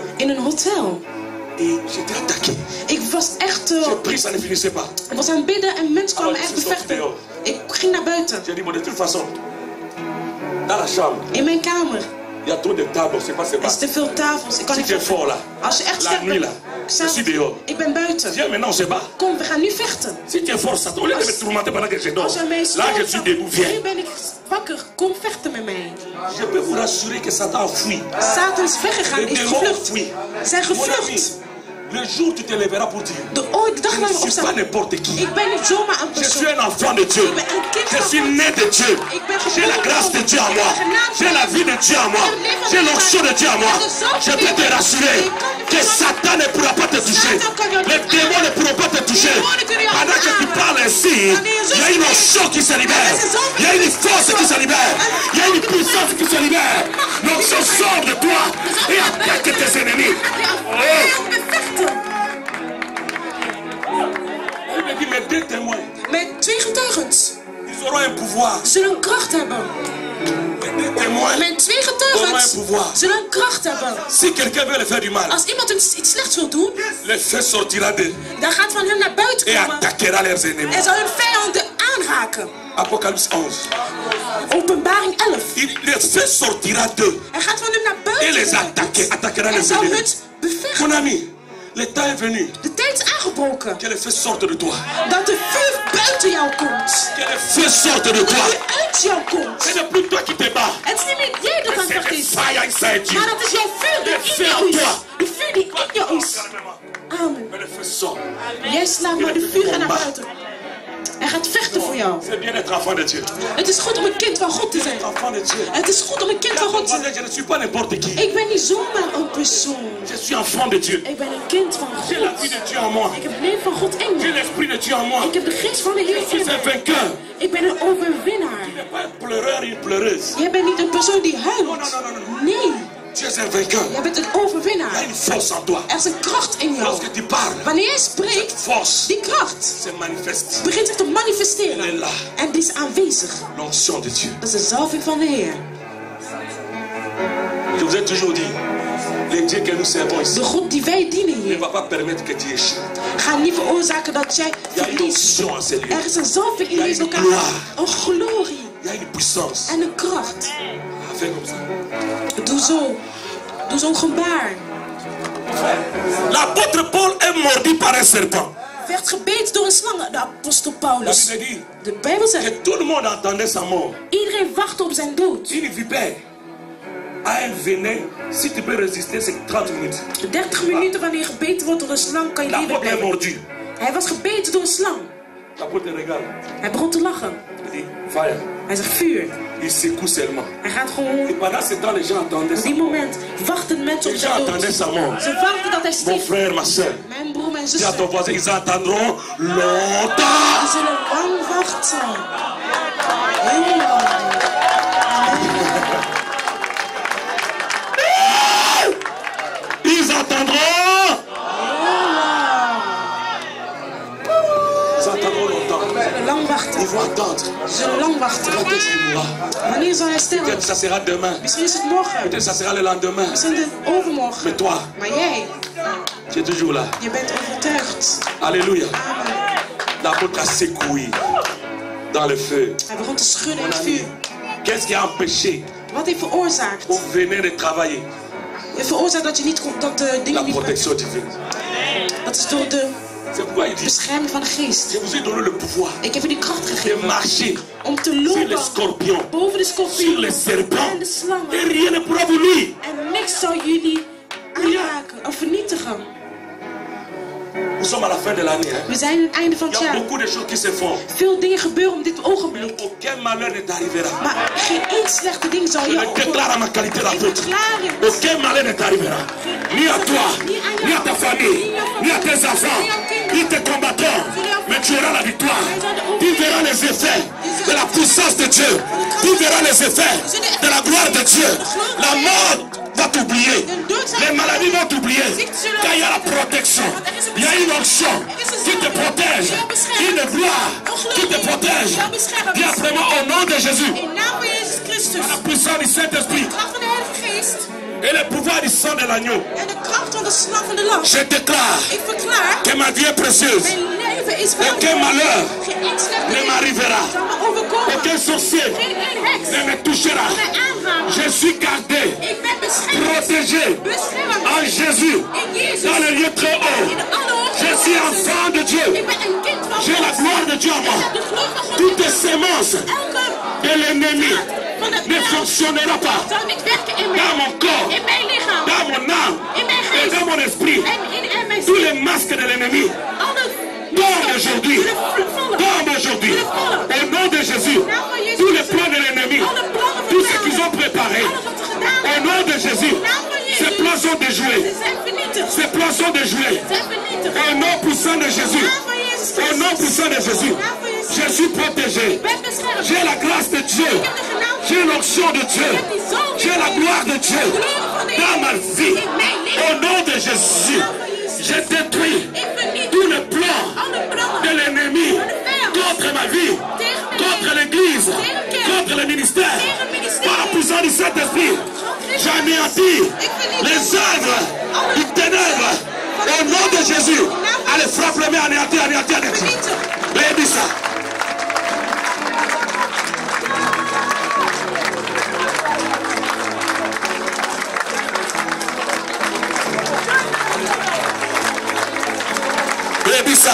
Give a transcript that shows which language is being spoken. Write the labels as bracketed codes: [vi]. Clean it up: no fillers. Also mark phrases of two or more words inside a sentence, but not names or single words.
[nl] in een hotel. [fr] et j'étais attaqué. [nl] Ik was echt... [fr] J'ai pris, ça ne finissait pas. [nl] ik was aan het bidden en mensen kwamen [fr] Alors, [nl] echt [fr] je suis sorti [nl] bevechten. [fr] dehors. [nl] Ik ging naar buiten. [fr] J'ai dit, bon, de toute façon, dans la chambre, [nl] In mijn kamer. [fr] il y a trop de tables, on ne sait pas, c'est [nl] Er [fr] pas. [nl] is te veel tafels. Ik kan [fr] Si [nl] niet [fr] tu es fort là, [nl] Als je echt [fr] la [nl] sterk [fr] nuit [nl] bent. [fr] là, je suis dehors. [nl] Ik ben buiten. [fr] Viens maintenant, on se bat. [nl] Kom, we gaan nu vechten. [fr] Si tu es fort, ça, au lieu de me tourmenter pendant que je dors, [nl] Als jij mij [fr] là je suis [nl] stoot, [fr] debout, viens. [nl] nu ben ik wakker. Kom vechten met mij. [fr] Je peux vous rassurer que Satan a fui. [nl] Satan is weggegaan, [fr] Les [nl] is [fr] démons ont [nl] gevlucht. [fr] fui. [nl] Zijn [fr] Mon ami, [nl] gevlucht. [fr] le jour où tu te lèveras pour dire, [nl] De dag [fr] je [nl] dat [fr] ne [nl] we [fr] suis pas [nl] opstaan. [fr] n'importe qui. [nl] Ik ben niet zomaar een [fr] Je [nl] persoon. [fr] suis un enfant de Dieu. Je suis né de Dieu. J'ai la grâce de Dieu en moi. J'ai la vie de Dieu en moi. J'ai l'onction de Dieu en moi. Je peux te rassurer que Satan ne pourra pas te toucher. Les démons ne pourront pas te toucher. Pendant que tu parles ainsi, il y a une onction qui se libère. Il y a une force qui se libère. Il y a une puissance qui se libère. L'onction sort de toi et attaque tes ennemis. Oh. Il me dit, mais deux témoins, [nl] Met 2 getuigens [fr] ils auront un pouvoir. [nl] zullen een kracht hebben. [fr] Mais deux témoins [nl] Met 2 [fr] auront un [nl] getuigens [fr] pouvoir. [nl] zullen een kracht hebben. [fr] Si quelqu'un veut le faire du mal, [nl] Als iemand iets slechts wil doen, [fr] le feu sortira d'eux [nl] dan gaat van hem naar buiten [fr] et [nl] komen [fr] attaquera leurs ennemis. [nl] en zal hun vijanden aanraken. [fr] Apocalypse 11. [nl] Openbaring 11. [fr] Le feu sortira d'eux [nl] Hij gaat van hem naar [fr] et [nl] buiten [fr] les [nl] komen [fr] attaquera [nl] en [fr] les [nl] zal [fr] ennemis. [nl] hun bevechten. [fr] Mon ami, le temps est venu [nl] De tijd is aangebroken [fr] que le feu sorte de toi. [nl] dat de vuur buiten jou komt. [fr] Que le feu sorte de [nl] Dat [fr] toi. [nl] het uit jou komt. [fr] Ce n'est plus toi qui te bats. [nl] Het is niet meer jij dat aan het [fr] C'est [nl] vechten [fr] le [nl] is, [en] fire inside you. [nl] maar dat is jouw vuur die in jou is. De vuur die in jou is. Amen. [fr] Mais le feu sort. [nl] Jij slaat maar de vuur gaat naar buiten. Hij gaat vechten voor jou. [fr] C'est bien d'être enfant de Dieu. [nl] Het is goed om een kind van God te zijn. [fr] Enfant de Dieu. [nl] Het is goed om een kind van God te zijn. [fr] Je ne suis pas n'importe qui. [nl] Ik ben niet zomaar een persoon. [fr] Je suis enfant de Dieu. [nl] Ik ben een kind van [fr] J'ai la [nl] God. [fr] vie de Dieu en moi. [nl] Ik heb het leven van God in [fr] J'ai [nl] me. [fr] l'esprit de Dieu en moi. [nl] Ik heb de geest van de Heer [fr] Je suis [nl] in [fr] un [nl] me. [fr] vainqueur. [nl] Ik ben een overwinnaar. [fr] Tu n'es pas un pleureur, une pleureuse. [nl] Jij bent niet een persoon die huilt. [fr] Non. [nl] Nee, [fr] Tu es un vainqueur. [nl] jij bent een [fr] Il y a [nl] overwinnaar. [fr] une force en toi. [nl] Er is een kracht in jou. [fr] Lorsque tu parles, [nl] Wanneer jij spreekt, [fr] force [nl] die kracht [fr] se manifeste. [nl] begint zich te [fr] Elle est [nl] manifesteren. [fr] là. [nl] En die is aanwezig. [fr] L'onction de Dieu. [nl] Dat is de zalving van de Heer. [fr] Je vous ai toujours dit, le Dieu que nous servons ici [nl] De God die wij dienen [fr] ne [nl] hier, [fr] va pas permettre que tu échoues. [nl] gaat niet veroorzaken dat jij [fr] Il y a une [nl] verliest. [fr] onction en ces lieux. [nl] Er is een zalving in Ja, deze een lokaal. [fr] gloire. [nl] Een glorie [fr] Il y a une puissance. [nl] en een kracht. [fr] Fais comme ça. [nl] Doe zo. Doe zo'n gebaar. [fr] L'apôtre Paul est mordu par un serpent. [nl] Werd gebeten door een slang, de apostel [fr] La [nl] Paulus. [fr] Bible dit [nl] De Bijbel zegt, [fr] que tout le monde attendait sa mort. [nl] iedereen wachtte op zijn dood. [fr] Une vipère a un venin. Si tu peux résister, c'est 30 minutes. [nl] 30 minuten wanneer je gebeten wordt door een slang, kan je leven [fr] L'apôtre est [nl] blijven. [fr] mordu. [nl] Hij was gebeten door een slang. [fr] L'apôtre regarde. [nl] Hij begon te lachen. [fr] Il dit, fire. [nl] Hij zegt vuur. [fr] Il secoue seulement. [nl] Hij gaat gewoon... [fr] Et pendant ce temps, les gens attendaient [nl] Op [fr] sa [nl] die [fr] mort. [nl] moment wachten mensen op [fr] Les gens [nl] zijn [fr] attendaient [nl] dood. [fr] sa mort. [nl] Ze wachten dat hij [fr] Mon [nl] stierf. [fr] frère, ma soeur. [nl] Mijn broer, mijn [fr] Dis à ton [nl] zuster. [fr] voisin, ils attendront longtemps. [nl] Die zullen lang wachten. Heel lang. [fr] Ils attendront. Ils attendront longtemps. [nl] Ze zullen lang wachten. [fr] Ils vont attendre. [nl] Ze zullen lang wachten. [fr] Quand est-ce qu'il mourra? [nl] Wanneer zal hij sterven? [fr] Peut-être ça sera demain. [nl] Misschien is het morgen. [fr] Peut-être ça sera le lendemain. [nl] Misschien is het overmorgen. [fr] Mais toi, [nl] Maar jij, [fr] tu es toujours là. [nl] je bent overtuigd. [fr] Alléluia. L'apôtre a secoué. dans le feu. [nl] Hij begon te schudden in het vuur. [fr] Qu'est-ce qui a empêché [nl] Wat heeft veroorzaakt? [fr] pour venir de travailler? [nl] Het veroorzaakt dat je niet komt, dat de [fr] La [nl] dingen niet... [fr] protection divine. [nl] Dat is door de [fr] C'est pourquoi il dit, [nl] bescherming van de geest. [fr] je vous ai donné le pouvoir [nl] Ik heb je die kracht [fr] de [nl] gegeven [fr] marcher [nl] om te [fr] sur les [nl] lopen [fr] scorpions, [nl] boven de [fr] sur [nl] scorpioen [fr] les serpents, [nl] en de [fr] et [nl] slangen. [fr] rien ne pourra vous nuire. [nl] En niks zal jullie aanraken of vernietigen. [fr] Nous sommes à la fin de l'année. Hein? [nl] We zijn aan het einde van [fr] Il [nl] het [fr] y a [nl] jaar. [fr] beaucoup de choses qui se font. [nl] Veel dingen gebeuren op dit ogenblik. [fr] Aucun malheur ne t'arrivera. [nl] Maar geen één slechte ding zal [fr] Je [nl] je [fr] le déclare à ma qualité [nl] Ik [fr] d'apôtre. [nl] verklaar het. [fr] Aucun malheur ne t'arrivera. Ni à toi, ni à ta famille, ni à tes enfants. Ils te combattront, mais tu auras la victoire. Tu verras les effets de la puissance de Dieu. Tu verras les effets de la gloire de Dieu. La mort va t'oublier. Les maladies vont t'oublier. Car il y a la protection. Il y a une onction qui te protège. Une gloire qui te protège. Dis après moi au nom de Jésus. [nl] In naam van Jezus Christus. [fr] La puissance du Saint-Esprit [nl] De kracht van de Heilige Geest. [fr] et le pouvoir du sang de l'agneau. [nl] En de kracht van de slag van de lam. [fr] Je déclare [nl] Ik verklaar. [fr] que ma vie est précieuse. [nl] Mijn leven is [fr] Aucun malheur [nl] Geen één slechte [fr] ne [nl] ding [fr] m'arrivera. [nl] zal me overkomen. [fr] Aucun sorcier [nl] Geen één heks [fr] ne me touchera. [nl] zal mij aanraken. [fr] Je suis gardé, [nl] Ik ben beschermd. [fr] protégé [nl] Beschermd. [fr] en Jésus, [nl] In Jezus. [fr] dans le lieu très haut. [nl] In de allerhoogste [fr] Je suis [nl] plaatsen. [fr] enfant de Dieu. [nl] Ik ben een kind van [fr] J'ai la [nl] God. [fr] gloire de Dieu en [nl] Ik [fr] moi. [nl] heb de glorie van God. [fr] Toute sémence [nl] Elke [fr] de l'ennemi [nl] van de [fr] ne [nl] vijand [fr] fonctionnera pas [nl] zal niet werken in [fr] dans [nl] mij. [fr] mon corps, [nl] In mijn lichaam. [fr] dans mon âme [nl] In mijn [fr] et [nl] geest. [fr] dans mon esprit. [nl] En mijn [fr] Tous [nl] ziel. [fr] les masques de l'ennemi [nl] Alle [fr] tombent aujourd'hui. [nl] de vallen. [fr] Tombent aujourd'hui. [nl] De vallen. [fr] Au nom de Jésus. [nl] In naam van Jezus [fr] Tous les [nl] Christus. [fr] plans de l'ennemi, [nl] Alle plannen van [fr] tout [nl] de [fr] ce qu'ils ont [nl] vijanden. [fr] préparé, [nl] Alles wat ze gedaan [fr] au [nl] hebben. [fr] nom de Jésus, [nl] In naam van [fr] ces [nl] Jezus. [fr] plans sont déjoués. [nl] Ze zijn vernietigd. [fr] Ces plans sont déjoués. [nl] Ze zijn vernietigd. [fr] Au nom puissant de Jésus. [nl] In naam van Jezus [fr] Au nom [nl] Christus. [fr] puissant de Jésus. [nl] In naam van Jezus [fr] Je suis protégé. [nl] Ik ben beschermd. [fr] J'ai la grâce de Dieu. [nl] Ik heb de genade. [fr] J'ai l'onction de Dieu. [nl] Ik heb die zalving. [fr] J'ai la gloire de Dieu [nl] De glorie van de [fr] dans ma [nl] Heer. [fr] vie. [nl] In mijn leven. [fr] Au nom de Jésus, je détruis [nl] Ik vernietig [fr] tous les plans [nl] alle plannen [fr] de l'ennemi [nl] van de vijand. [fr] contre ma vie, [nl] Tegen mijn [fr] contre [nl] leven. [fr] l'église, [nl] Tegen de kerk. [fr] contre le ministère. [nl] Tegen het ministerie. [fr] Par la puissance du Saint-Esprit, j'anéantis les œuvres du ténèbre. Au nom de Jésus, allez, frappe les mains, anéantir, anéantir, anéantir. [nl] Vernietig. [fr] Baby ça. Baby ça.